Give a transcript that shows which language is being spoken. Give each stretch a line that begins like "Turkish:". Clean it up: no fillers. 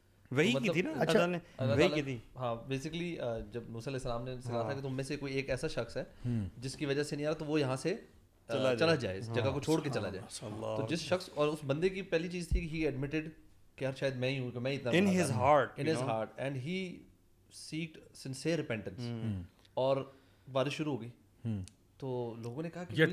Urdu: وہی کی تھی نا اللہ نے, وہی کی تھی. ہاں بیسیکلی جب موسیٰ علیہ السلام نے کہا تھا کہ تم میں سے کوئی ایک ایسا شخص ہے جس کی وجہ سے نہیں آ رہا تو وہ یہاں سے چلا جائے, اس جگہ کو چھوڑ کے چلا جائے. تو جس شخص, اور اس بندے کی پہلی چیز تھی کہ
English: ہی ایڈمیٹڈ
Urdu: کہ یار شاید میں ہی ہوں, کہ میں اتنا
English: in his heart and he seeked sincere repentance.
Urdu: اور بارش شروع ہو گئی تو لوگوں نے کہا کہ